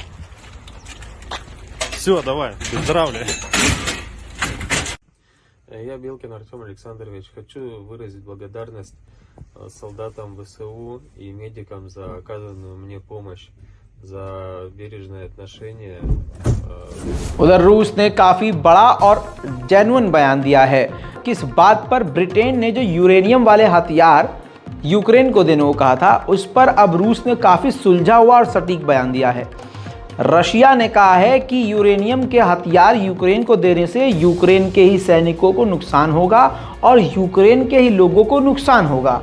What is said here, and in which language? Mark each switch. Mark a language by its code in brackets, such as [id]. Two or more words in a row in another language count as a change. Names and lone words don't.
[ru] Все, давай, выздоравливай. Я Белкин Артем Александрович. Хочу выразить благодарность солдатам ВСУ и медикам за оказанную мне помощь, за бережное отношение. [hi] उधर रूस ने काफ़ी बड़ा और जेन्युइन बयान दिया है। किस बात पर ब्रिटेन ने जो यूरेनियम वाले हथियार यूक्रेन को देने को कहा था, उस पर अब रूस ने काफ़ी सुलझा हुआ और सटीक बयान दिया है। रशिया ने कहा है कि यूरेनियम के हथियार यूक्रेन को देने से यूक्रेन के ही सैनिकों को नुकसान होगा और यूक्रेन के ही लोगों को नुकसान होगा।